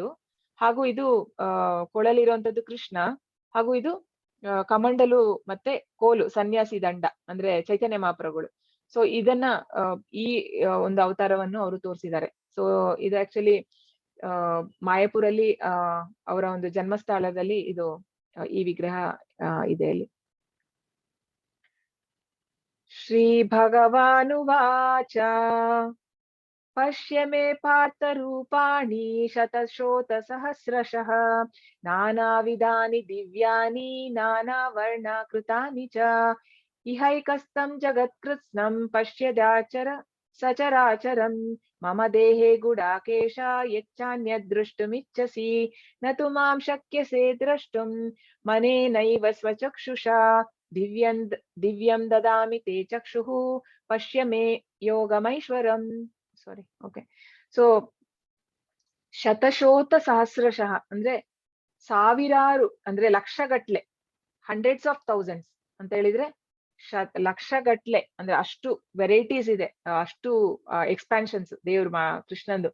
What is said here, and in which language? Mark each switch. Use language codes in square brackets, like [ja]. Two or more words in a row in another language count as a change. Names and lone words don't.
[kn] ಹಾಗೂ ಇದು ಕೊಳಲಿರುವಂತದ್ದು ಕೃಷ್ಣ, ಹಾಗೂ ಇದು ಕಮಂಡಲು ಮತ್ತೆ ಕೋಲು ಸನ್ಯಾಸಿ ದಂಡ ಅಂದ್ರೆ ಚೈತನ್ಯ ಮಹಾಪ್ರಭುಗಳು. ಸೊ ಇದನ್ನ ಈ ಒಂದು ಅವತಾರವನ್ನು ಅವರು ತೋರಿಸಿದ್ದಾರೆ. ಸೊ ಇದು ಆಕ್ಚುಲಿ ಮಾಯಾಪುರಲ್ಲಿ ಅವರ ಒಂದು ಜನ್ಮಸ್ಥಳದಲ್ಲಿ ಇದು ಈ ವಿಗ್ರಹ ಇದೆ ಅಲ್ಲಿ. [sa] ಶ್ರೀ ಭಗವಾನುವಾಚ ಪಶ್ಯ ಮೇ ಪಾರ್ಥ ರೂಪಾಣಿ ಶತಶೋತ ಸಹಸ್ರಶಃ ನಾನಾವಿಧಾನಿ ದಿವ್ಯಾನಿ ನಾನಾ ವರ್ಣಾಕೃತಾನಿ ಚ ಇಹೈಕಸ್ತಂ ಜಗತ್ಕೃತ್ಸ್ನಂ ಪಶ್ಯದಾಚರ ಸಚರಾಚರಂ ಮಮ ದೇಹೇ ಗುಡಾಕೇಶ ಯಚ್ಚಾನ್ಯದೃಷ್ಟುಮಿಚ್ಛಸಿ ನ ತು ಮಾಂ ಶಕ್ಯಸೇ ದ್ರಷ್ಟುಂ ಮನೇನೈವ ಸ್ವಚಕ್ಷುಷಾ ದಿವ್ಯಂ ದದಾಮಿ ತೇ ಚಕ್ಷುಃ ಪಶ್ಯ ಮೇ ಯೋಗಮೈಶ್ವರಂ. [en] sorry, okay. [kn] ಸೊ [sa] ಶತಶೋತ ಸಹಸ್ರಶಃ [kn] ಅಂದ್ರೆ ಸಾವಿರಾರು, ಅಂದ್ರೆ ಲಕ್ಷಗಟ್ಲೆ, [en] hundreds of thousands [kn] ಅಂತ ಹೇಳಿದ್ರೆ ಲಕ್ಷಗಟ್ಲೆ, ಅಂದ್ರೆ ಅಷ್ಟು ವೆರೈಟೀಸ್ ಇದೆ, ಅಷ್ಟು ಎಕ್ಸ್ಪ್ಯಾನ್ಷನ್ಸ್ ದೇವ್ರ ಕೃಷ್ಣಂದು.